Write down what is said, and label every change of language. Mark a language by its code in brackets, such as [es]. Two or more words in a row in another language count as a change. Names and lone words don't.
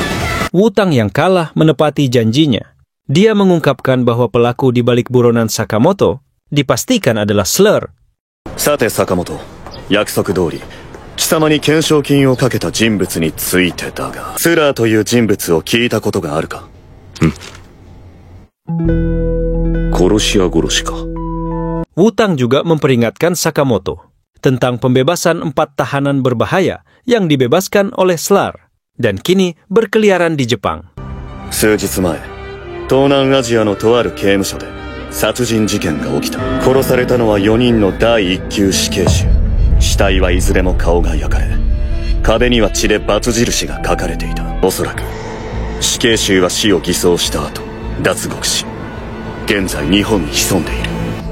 [id] Wutang yang kalah menepati janjinya. Dia mengungkapkan bahwa pelaku di balik buronan Sakamoto dipastikan adalah Slur. [ja] さて坂本、約束通り貴様に懸賞金をかけた人物についてだが、スラーという人物を聞いたことがあるか？殺し屋殺しか。 [id] Wutang juga memperingatkan Sakamoto tentang pembebasan 4 tahanan berbahaya yang dibebaskan oleh Slur dan kini berkeliaran di Jepang. [ja] 数日前、東南アジアのとある刑務所で殺人事件が起きた。殺されたのは4人の第1級死刑囚。死体はいずれも顔が焼かれ、壁には血でバツ印が書かれていた。おそらく死刑囚は死を偽装した後脱獄し、現在日本に潜んでいる。